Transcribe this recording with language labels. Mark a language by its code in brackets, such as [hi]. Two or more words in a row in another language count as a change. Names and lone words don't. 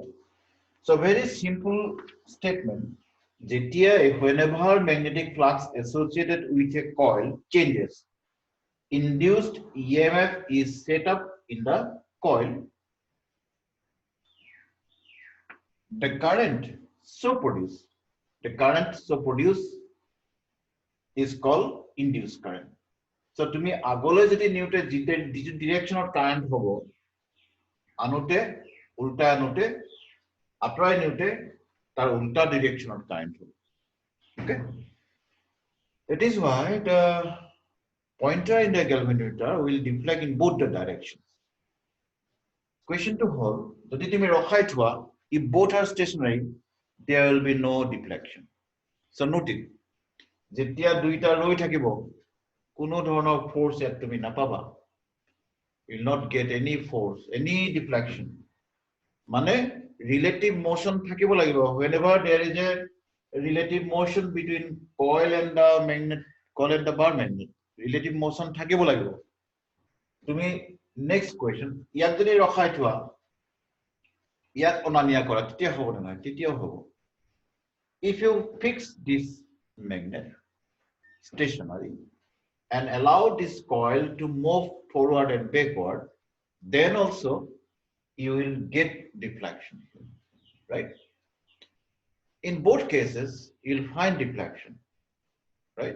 [en] So very simple statement. Whenever magnetic flux associated with a coil changes, induced EMF is set up in the coil. The current so produced is called induced current. [as] So তুমি আগলৈ যদি নিউটে যিটো ডিৰেকশনত কারেন্ট হ'ব আনোতে উল্টা আনোতে আতৰাই নিউটে তাৰ উল্টা ডিৰেকশনত কারেন্ট হ'ব [en] okay that is why the pointer in the galvanometer will deflect in both the directions. Question to [as] হ'ল যদি তুমি ৰখাই থোৱা [en] if both are stationary there will be no deflection. So note it [as] যেতিয়া দুইটা ৰৈ থাকিব কোনো ধৰণৰ ফোর্স ইয়াত তুমি নাপাবা [en] you will not get any force any deflection মানে relative motion [as] থাকিব লাগিব [en] whenever there is a relative motion between coil and the magnet coil and the bar magnet relative motion [as] থাকিব লাগিব তুমি [en] Next question. [as] ইয়াত যদি ৰখাই থোৱা ইয়াত অনানিয়া কৰা তেতিয়া হ'ব না তেতিয়াও হ'ব [en] if you fix this magnet stationary and allow this coil to move forward and backward, then also you will get deflection, right? In both cases you'll find deflection, right?